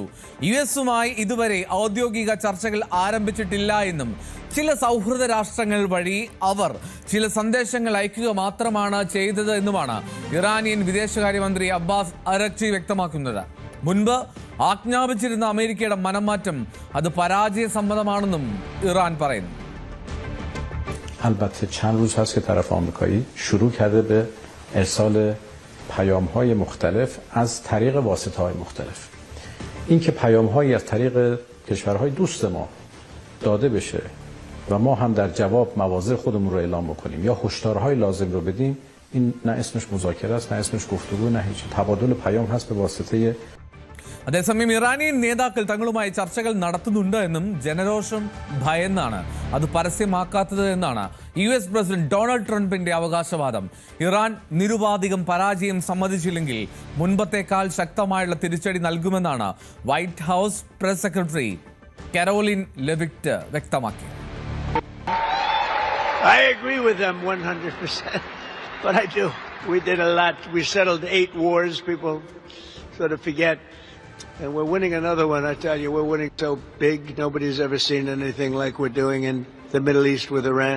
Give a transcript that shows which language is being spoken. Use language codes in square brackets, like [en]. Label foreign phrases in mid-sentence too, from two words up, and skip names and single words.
[ml] യുഎസുമായി ഇതുവരെ ഔദ്യോഗിക ചർച്ചകൾ ആരംഭിച്ചിട്ടില്ല എന്നും ചില സൗഹൃദ രാഷ്ട്രങ്ങൾ വഴി അവർ ചില സന്ദേശങ്ങൾ അയക്കുക മാത്രമാണ് ചെയ്തത് എന്നുമാണ് ഇറാനിയൻ വിദേശകാര്യമന്ത്രി അബ്ബാസ് അരക്ചി വ്യക്തമാക്കുന്നത്. മുൻപ് ആജ്ഞാപിച്ചിരുന്ന അമേരിക്കയുടെ മനംമാറ്റം അത് പരാജയ സമ്മതമാണെന്നും ഇറാൻ പറയുന്നു. [fa] البته چند روز هست که طرف آمریکایی شروع کرده به ارسال پیام‌های مختلف از طریق واسطه‌های مختلف. اینکه پیام‌هایی از طریق کشورهای دوست ما داده بشه و ما هم در جواب مواضع خودمون رو اعلام بکنیم یا هشدارهای لازم رو بدیم، این نه اسمش مذاکره است، نه اسمش گفتگو، نه هیچ. تبادل پیام هست به واسطه. [ml] അതേസമയം ഇറാനിയൻ നേതാക്കൾ തങ്ങളുമായി ചർച്ചകൾ നടത്തുന്നുണ്ട് എന്നും ജനരോഷം ഭയന്നാണ് അത് പരസ്യമാക്കാത്തത് എന്നാണ് US പ്രസിഡന്റ് ഡൊണാൾഡ് ട്രംപിന്റെ അവകാശവാദം. ഇറാൻ നിരുപാധികം പരാജയം സമ്മതിച്ചില്ലെങ്കിൽ മുൻപത്തേക്കാൾ ശക്തമായുള്ള തിരിച്ചടി നൽകുമെന്നാണ് വൈറ്റ് ഹൗസ് പ്രസ് സെക്രട്ടറി കരോലിൻ ലെവിറ്റ് വ്യക്തമാക്കി. [en] I agree with them 100%, but I do. We did a lot. We settled 8 wars. People sort of forget. And we're winning another one, I tell you. We're winning so big. Nobody's ever seen anything like we're doing in the Middle East with Iran.